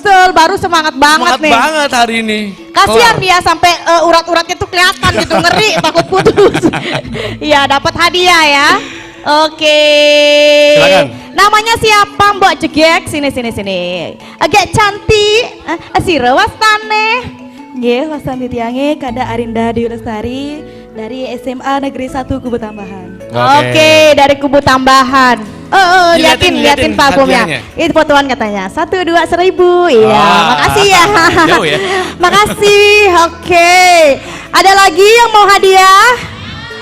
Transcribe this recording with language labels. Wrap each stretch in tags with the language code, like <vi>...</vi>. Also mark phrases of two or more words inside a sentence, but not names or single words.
<id>betul. Baru semangat banget Semangat nih. banget hari ini. Kasihan Kelar. dia sampai urat-uratnya tuh kelihatan gitu, ngeri, takut putus. Iya, dapat hadiah ya. Oke. Silakan. Namanya siapa Mbak Jegek? Sini. Agak cantik.</id> <ban>Sira wastane. Nggih, wastane tiange kada Arinda Dewi Lestari dari SMA Negeri 1 Kubu Tambahan.</ban> <id>Oke. Dari Kubu Tambahan. Liatin parfumnya. hadiahnya. Itu fotoan katanya. 1, 2, 1000. Iya, Wah, makasih ya. jauh ya. Makasih. Oke. Ada lagi yang mau hadiah?</id>